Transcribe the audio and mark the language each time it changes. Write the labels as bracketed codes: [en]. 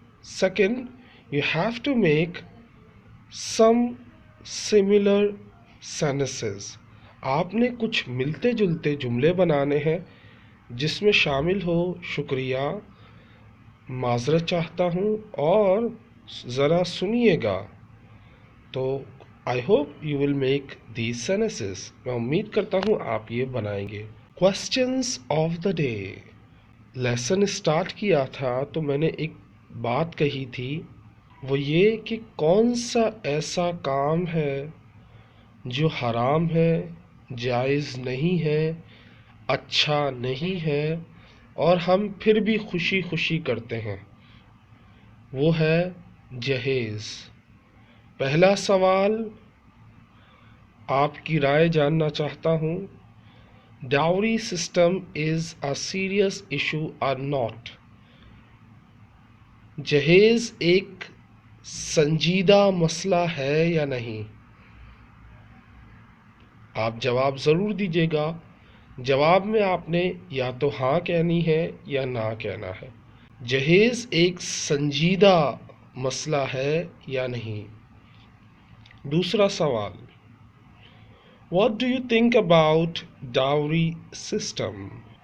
[en] Second, you have to make some similar sentences. [ur] آپ نے کچھ ملتے جلتے جملے بنانے ہیں جس میں شامل ہو شکریہ, معذرت چاہتا ہوں اور ذرا سنیے گا. [en] تو I hope you will make these sentences. [ur] میں امید کرتا ہوں آپ یہ بنائیں گے. [en] Questions of the day. [ur] Lesson start کیا تھا تو میں نے ایک بات کہی تھی, وہ یہ کہ کون سا ایسا کام ہے جو حرام ہے, جائز نہیں ہے, اچھا نہیں ہے اور ہم پھر بھی خوشی خوشی کرتے ہیں. وہ ہے جہیز. پہلا سوال آپ کی رائے جاننا چاہتا ہوں. [en] Dowry system is a serious issue or not. [ur] جہیز ایک سنجیدہ مسئلہ ہے یا نہیں؟ آپ جواب ضرور دیجیے گا. جواب میں آپ نے یا تو ہاں کہنی ہے یا نہ کہنا ہے. جہیز ایک سنجیدہ مسئلہ ہے یا نہیں؟ دوسرا سوال, [en] What do you think about dowry system?